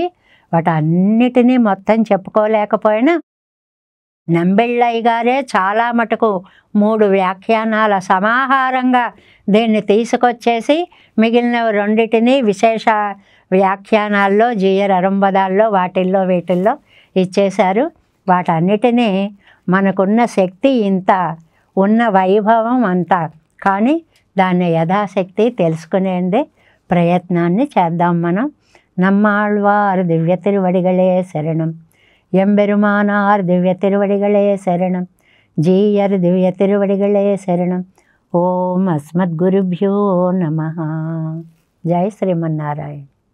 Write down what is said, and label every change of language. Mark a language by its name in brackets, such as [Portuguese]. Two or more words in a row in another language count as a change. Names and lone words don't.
[Telugu] వాటన్నిటినీ మొత్తం చెప్పుకోలేకపోయినా నంబిళ్ళయ్య గారే చాలా మటుకు 3 వ్యాఖ్యానాల సమాహారంగా దీన్ని తీసుకొచ్చేసి మిగిలిన 2 విశేష వ్యాఖ్యానాల్లో జీయర్ అరుంబదాల్లో వాటిల్లో వీటిల్లో ఇచ్చేశారు. వాటన్నిటినీ మనకున్న శక్తి ఇంత, ఉన్న వైభవం అంతా, కానీ దాన్ని యథాశక్తి తెలుసుకునేందే ప్రయత్నాన్ని చేద్దాం మనం. [Tamil] நம்மாழ்வார் திவ்ய திருவடிகளே சரணம், எம்பெருமானார் திவ்ய திருவடிகளே சரணம், ஜீயர் திவ்ய திருவடிகளே சரணம். [Sanskrit] ओम् अस्मद् गुरुभ्यो नमः. [Tamil] ஜெய் ஸ்ரீமன்னாராயண்.